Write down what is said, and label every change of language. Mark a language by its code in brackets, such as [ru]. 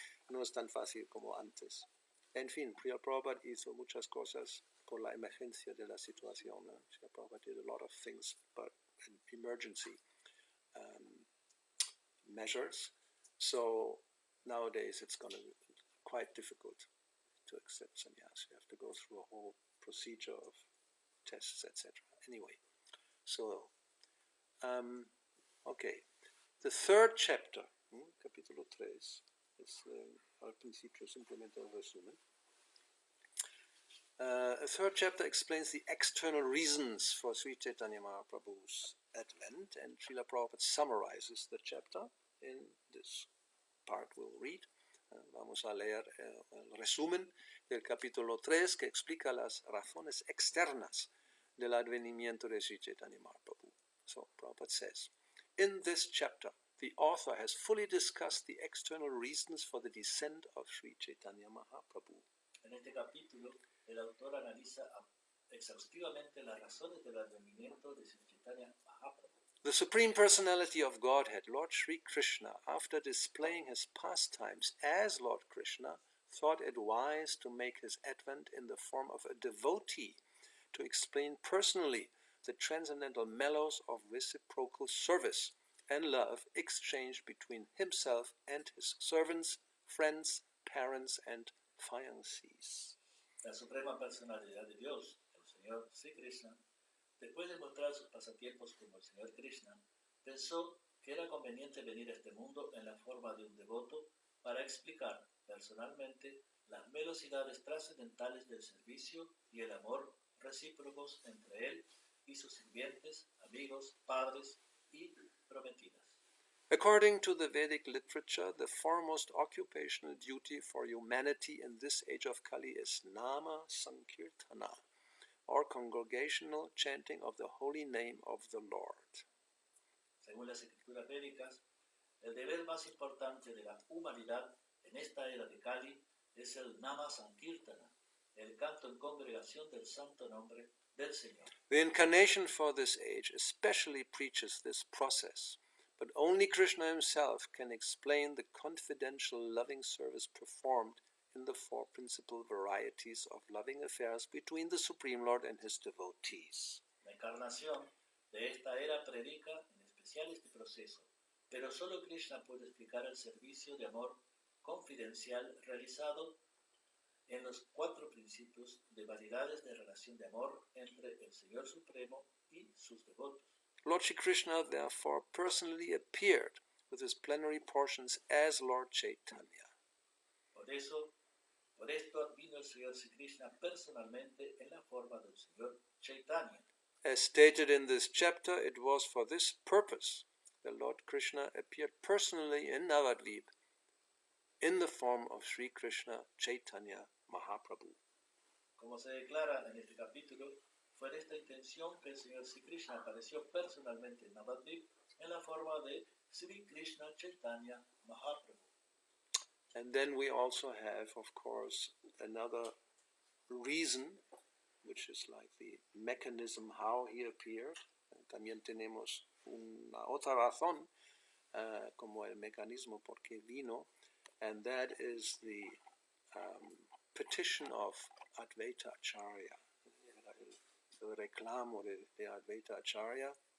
[es] No es tan fácil como antes. En fin, Srila Prabhupada hizo muchas cosas por la emergencia de la situación. [en] Srila Prabhupada did a lot of things, but emergency measures. So nowadays it's going to be quite difficult to accept sannyas. You have to go through a whole procedure of tests, etc. Anyway, so, okay. The third chapter, [es] capítulo 3, al principio simplemente el resumen. [en] The third chapter explains the external reasons for Sri Chaitanya Mahaprabhu's advent, and Srila Prabhupada summarizes the chapter in this part we'll read. [es] Vamos a leer el resumen del capítulo 3 que explica las razones externas del advenimiento de Sri Chaitanya Mahaprabhu. [en] So Prabhupada says, in this chapter, the author has fully discussed the external reasons for the descent of Sri Chaitanya Mahaprabhu. [es] En este capítulo, el autor analiza exhaustivamente las razones del advenimiento de Sri Chaitanya Mahaprabhu. [en] The Supreme Personality of Godhead, Lord Sri Krishna, after displaying his pastimes as Lord Krishna, thought it wise to make his advent in the form of a devotee to explain personally the transcendental mellows of reciprocal service and love exchanged between himself and his servants, friends, parents, and fiancés. [es] La Suprema Personalidad de Dios, el Señor Sri Krishna, después de mostrar sus pasatiempos como el Señor Krishna, pensó que era conveniente venir a este mundo en la forma de un devoto para explicar personalmente las velocidades trascendentales del servicio y el amor recíprocos entre él y sus sirvientes, amigos, padres y prometidas. [en] According to the Vedic literature, the foremost occupational duty for humanity in this age of Kali is Nama Sankirtana, or congregational chanting of the holy name of the Lord. [es] Según las escrituras védicas, el deber más importante de la humanidad en esta era de Kali es el Nama Sankirtana, el canto en congregación del santo nombre del Señor. [en] The incarnation for this age especially preaches this process, but only Krishna himself can explain the confidential loving service performed in the four principal varieties of loving affairs between the Supreme Lord and his devotees. [es] La encarnación de esta era predica en especial este proceso, pero solo Krishna puede explicar el servicio de amor confidencial realizado en los cuatro principios de variedades de relación de amor entre el Señor Supremo y sus devotos. [en] Lord Shri Krishna therefore personally appeared with his plenary portions as Lord Chaitanya. [es] Por esto vino el Señor Sri Krishna personalmente en la forma del Señor Chaitanya. [en] As stated in this chapter, it was for this purpose that Lord Krishna appeared personally in Navadvip in the form of Sri Krishna Chaitanya Mahaprabhu. [es] Como se declara en este capítulo, fue en esta intención que el Señor Sri Krishna apareció personalmente en Navadvip en la forma de Sri Krishna Chaitanya Mahaprabhu. [en] And then we also have, of course, another reason, which is like the mechanism how he appeared. [es] También tenemos una otra razón, como el mecanismo por qué vino, [en] and that is the petition of [es] Advaita Acharya, el reclamo de Advaita Acharya.